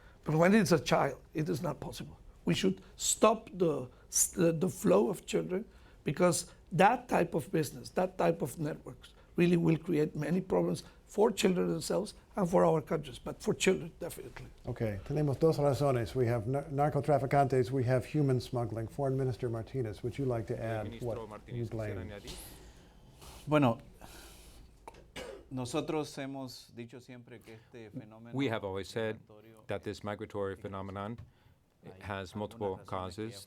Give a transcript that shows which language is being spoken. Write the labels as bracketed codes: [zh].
[en] But when it's a child, it is not possible. We should stop the flow of children, because that type of business, that type of networks, really will create many problems for children themselves and for our countries, but for children, definitely. [es] Okay, tenemos dos razones. [en] We have narcotraficantes, we have human smuggling. Foreign Minister Martinez, would you like to add what you blame? [es] Bueno, nosotros hemos dicho siempre que este fenómeno [en] We have always said [es] migratorio [en] that this migratory phenomenon has multiple causes.